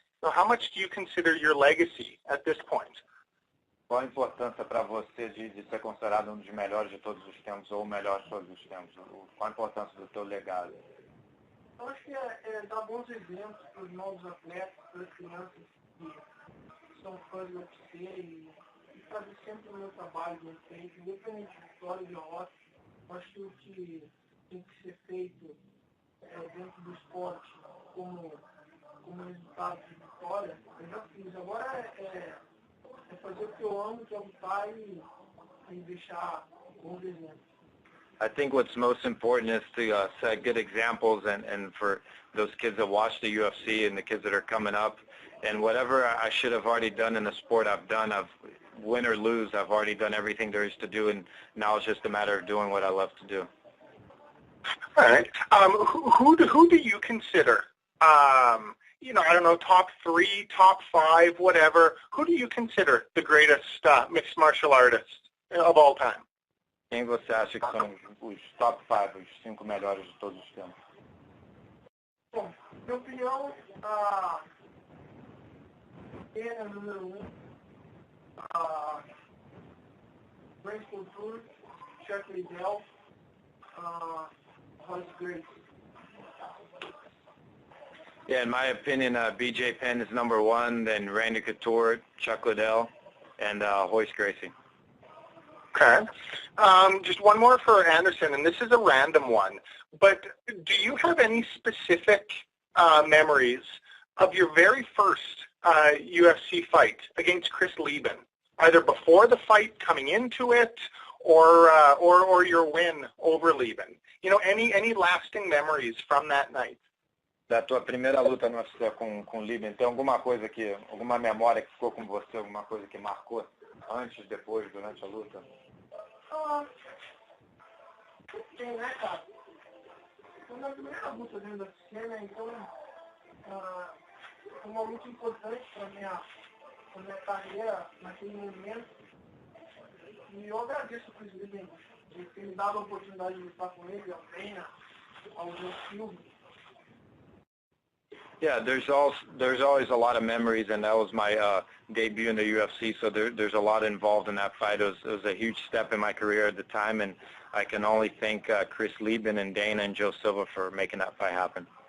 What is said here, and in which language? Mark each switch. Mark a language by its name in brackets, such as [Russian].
[English] So how much do you consider your legacy at this point? [Portuguese] Qual a importância para você de ser considerado dos melhores de todos os tempos, ou o melhor de todos os tempos? Qual a importância do teu legado? Eu acho que é dar bons exemplos para os novos atletas, para as crianças que são fãs do UFC, e fazer sempre o meu trabalho bem feito, independente de vitória e derrota. Acho que o que tem que ser feito dentro do esporte como resultado de vitória, eu já fiz. Agora é fazer o que eu amo, que é lutar e deixar bons exemplos. [English] I think what's most important is to set good examples, and for those kids that watch the UFC and the kids that are coming up, and whatever I should have already done in the sport, I've done. Win or lose, I've already done everything there is to do, and now it's just a matter of doing what I love to do. All right. Who do you consider? You know, I don't know, top 3, top 5, whatever. Who do you consider the greatest mixed martial artist of all time? [Portuguese] Quem você acha que são os top 5, os 5 melhores de todos os tempos? Bom, minha opinião, é número 1, Brain Culture, Chuck Liddell, Royce Gracie. [English] Yeah, in my opinion, BJ Penn is number 1, then Randy Couture, Chuck Liddell, and Hoist Gracie. Okay. Just one more for Anderson, and this is a random one. But do you have any specific memories of your very first UFC fight against Chris Weidman, either before the fight, coming into it, or your win over Weidman? You know, any lasting memories from that night? [Portuguese] Da tua primeira luta no UFC com Weidman, tem alguma coisa alguma memória que ficou com você, alguma coisa que marcou antes, depois, durante a luta? Tem, né, cara? Foi a primeira luta dentro da UFC, né? Então, foi uma luta importante para minha carreira naquele momento. E eu agradeço o Chris Weidman de ter me dado a oportunidade de lutar com ele, ao Pena, ao Silva. [English] Yeah, there's always a lot of memories, and that was my debut in the UFC, so there's a lot involved in that fight. It was a huge step in my career at the time, and I can only thank Chris Weidman and Dana and Joe Silva for making that fight happen.